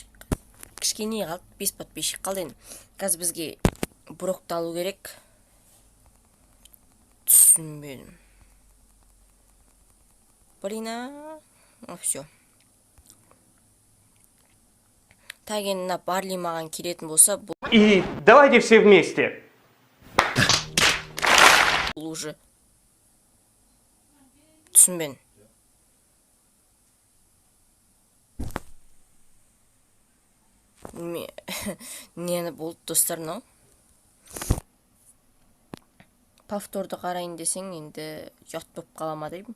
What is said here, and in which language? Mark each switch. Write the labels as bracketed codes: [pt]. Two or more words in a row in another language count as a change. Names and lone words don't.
[kk] Кішкене қалды, 5 подписчик қалды енді. Қазір бізге брокты алу керек. Түсінбедім. Все. Так енді мына Барли маған келетін болса, [ru] И давайте все вместе. [kk] бұл уже түсінбедім. Нені болды достар мынау? Повторды қарайын десең, енді ұят болып қала ма деймін.